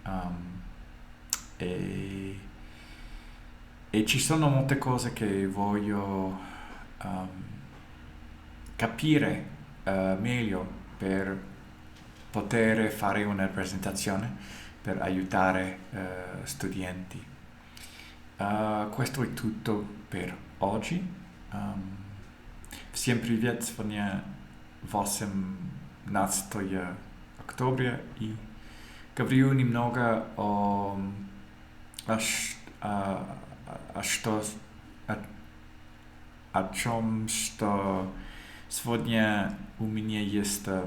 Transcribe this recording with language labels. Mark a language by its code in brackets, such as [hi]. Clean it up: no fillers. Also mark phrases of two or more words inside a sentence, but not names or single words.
[it] e, e ci sono molte cose che voglio capire meglio per poter fare una presentazione per aiutare studenti. Questo è tutto per oggi. [ru] Всем привет, сегодня 18 октября и говорю немного о, ш- о- о что, о, о чем, что сегодня у меня есть